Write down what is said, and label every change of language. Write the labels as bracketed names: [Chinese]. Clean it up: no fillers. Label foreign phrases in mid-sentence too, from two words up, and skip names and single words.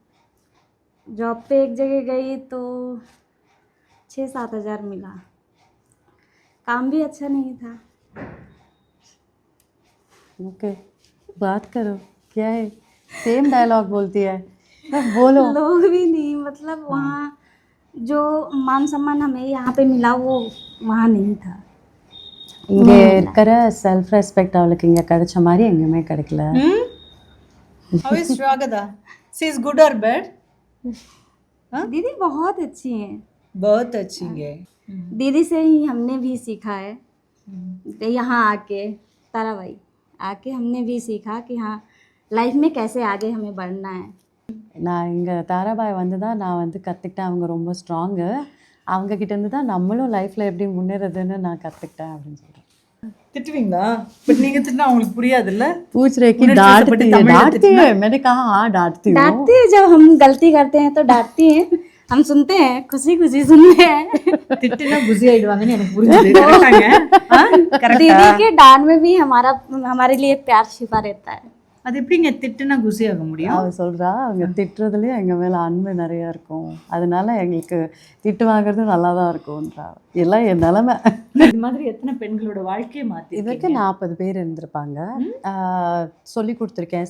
[Hindi] जॉब पे एक जगह गई तो 6-7 हज़ार मिला, काम भी अच्छा नहीं था। ओके, बात करो, क्या है? [English] same dialogue [Hindi] बोलती है, बोलो। लोग भी नहीं, मतलब वहाँ जो मान सम्मान हमें यहाँ पे मिला वो वहाँ नहीं था. [Tamil] இங்கே இருக்கிற [English] self respect [Tamil] அவளுக்கு இங்கே கிடைச்ச மாதிரி எங்கேயுமே கிடைக்கல. [English] How is Swagata? She is good or bad? [Hindi] दीदी बहुत अच्छी हैं, बहुत अच्छी है. दीदी से ही हमने भी सीखा है. यहाँ आके ताराबाई आके हमने भी सीखा कि हाँ लाइफ में कैसे आगे हमें बढ़ना है. [Tamil] நான் இங்கே தாராபாய் வந்து தான் நான் வந்து கற்றுக்கிட்டேன். அவங்க ரொம்ப ஸ்ட்ராங்கு, அவங்கக்கிட்டேருந்து தான் நம்மளும் லைஃப்பில் எப்படி முன்னேறதுன்னு நான் கற்றுக்கிட்டேன் அப்படின்னு சொல்கிறேன். திட்டுவீங்களா? பட் நீங்கள் திட்டினா அவங்களுக்கு புரியாதுல்ல? [Hindi] पूछ रहे कि डांटती है, मैंने कहा हाँ डांटती हूँ. डांटती है, जब हम गलती करते हैं तो डांटती हैं, हम सुनते हैं, खुशी खुशी सुनते हैं. [Tamil] திட்டினா குசி ஆயிடுவாங்கன்னு எனக்கு புரிஞ்சுது. [Hindi] दीदी के डांट में भी हमारे लिए प्यार छिपा रहता है. [Tamil] அது எப்படிங்க திட்டுனா குசி ஆக முடியும்? அவள் சொல்கிறா அவங்க திட்டுறதுலேயும் எங்கள் மேலே அன்பு நிறையா இருக்கும், அதனால எங்களுக்கு திட்டு வாங்குறது நல்லா தான் இருக்கும்ன்றா. எல்லாம் என் நிலமை. இது மாதிரி எத்தனை பெண்களோட வாழ்க்கையை மாற்றி இதற்கு 40 பேர் இருந்திருப்பாங்க. சொல்லி கொடுத்துருக்கேன்.